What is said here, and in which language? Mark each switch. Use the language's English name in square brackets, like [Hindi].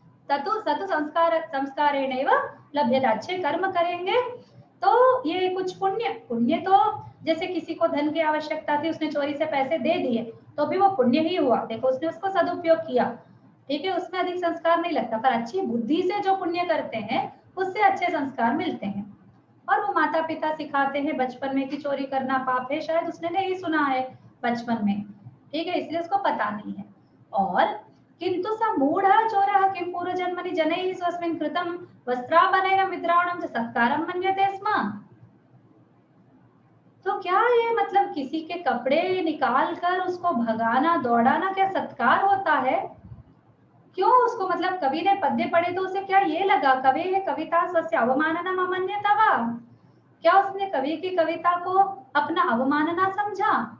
[Sanskrit] ततु सतु संस्कारेणैव लभ्यते, [Hindi] अच्छे कर्म करेंगे तो ये कुछ पुण्य, पुण्य तो जैसे किसी को धन की आवश्यकता थी, उसने चोरी से पैसे दे दिए तो भी वो पुण्य ही हुआ, देखो उसने उसको सदुपयोग किया। ठीक है, उसमें अधिक संस्कार नहीं लगता, पर अच्छी बुद्धि से जो पुण्य करते हैं उससे अच्छे संस्कार मिलते हैं। और वो माता पिता सिखाते हैं बचपन में कि चोरी करना पाप है, शायद उसने नहीं सुना है बचपन में, ठीक है, इसलिए उसको पता नहीं है। और [Sanskrit] किंतु स मूढ़ः चोरः किं पूर्वजन्मनि जनैः स्वस्मिन् कृतं वस्त्राभरणेन विद्रावणं च सत्कारं मन्यते स्म। [Hindi] तो क्या ये मतलब किसी के कपड़े निकाल कर उसको भगाना दौड़ाना क्या सत्कार होता है? क्यों उसको, मतलब कवि ने पद्य पढ़े तो उसे क्या ये लगा [Sanskrit] कवि कविता स्वस्य अवमाननम अमन्यत वा, [Hindi] क्या उसने कवि की कविता को अपना अवमानना समझा?